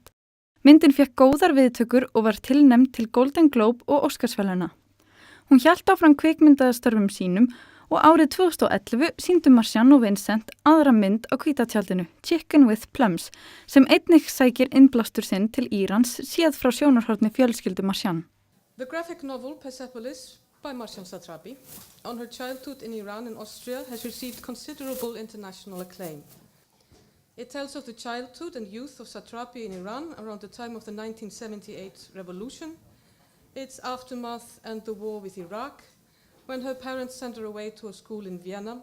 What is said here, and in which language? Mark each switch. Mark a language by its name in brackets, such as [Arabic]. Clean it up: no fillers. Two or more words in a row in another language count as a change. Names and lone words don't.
[Icelandic] Myndin fékk góðar viðtökur og var tilnefnd til Golden Globe og Óskarsverðlauna. Hún hélt áfram kvikmyndastörfum sínum og árið 2011 sýndu Marjane og Vincent aðra mynd á hvíta tjaldinu, Chicken with Plums, sem einnig sækir innblástur sinn til Írans séð frá sjónarhorni fjölskyldu Marjane. [English] The graphic novel Persepolis by Marjane Satrapi on her childhood in Iran and Austria has received considerable international acclaim. It tells of the childhood and youth of Satrapi in Iran around the time of the 1978 revolution, its aftermath and the war with Iraq, when her parents sent her away to a school in Vienna.